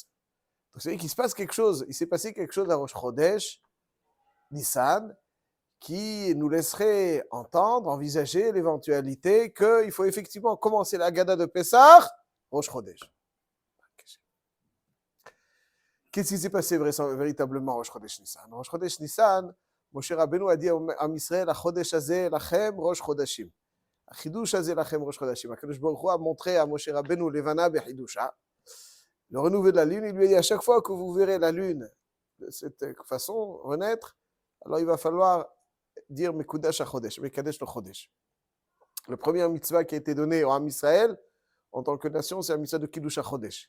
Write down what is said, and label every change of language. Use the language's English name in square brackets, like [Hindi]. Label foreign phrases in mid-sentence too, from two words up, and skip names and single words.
[French] Donc c'est-à-dire qu'il se passe quelque chose, il s'est passé quelque chose à Rosh Chodesh, Nissan, qui nous laisserait entendre, envisager l'éventualité qu'il faut effectivement commencer la Haggadah de Pessah, Rosh Chodesh. Qu'est-ce qui s'est passé véritablement Rosh Chodesh Nissan? Rosh Chodesh Nissan, Moshe Rabbeinu a dit à Israël, [Hebrew] החודש הזה לכם ראש חודשים. חידוש הזה לכם ראש חודשים. הקדוש ברוך הוא [French] a montré à Moshe Rabbeinu [Hebrew] לבנה בחידושה, [French] le renouveau de la lune. Il lui a dit à chaque fois que vous verrez la lune de cette façon renaître, alors il va falloir dire [Hebrew] מקודש החודש, מקדש לחודש. [French] Le premier mitzvah qui a été donné au Ham Israël, en tant que nation, c'est un mitzvah de [Hebrew] קידוש החודש.